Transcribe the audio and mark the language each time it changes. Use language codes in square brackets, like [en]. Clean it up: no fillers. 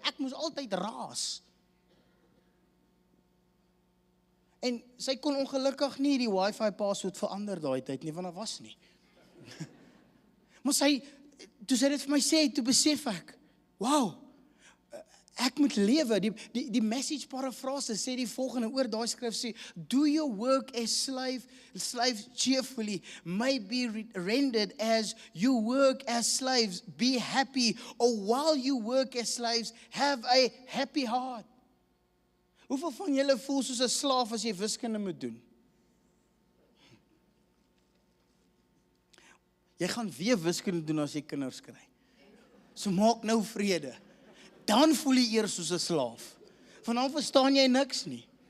[af] Ek moes altyd raas. En sy kon ongelukkig nie die wifi password verander daai tyd nie, want daar was nie. Maar toe sy dit vir my sê, toe besef ek, wow, ek moet lewe. Die message paraphrase sê die volgende oor daai skrif sê, [en] do your work as slaves cheerfully, may be rendered as you work as slaves, be happy, or while you work as slaves, have a happy heart. [af] Hoeveel van julle voel soos 'n slaaf as jy wiskunde moet doen? Jy gaan weer wiskunde doen as jy kinders kry. So maak nou vrede. Dan voel jy eers soos 'n slaaf. Vanaf verstaan jy niks nie.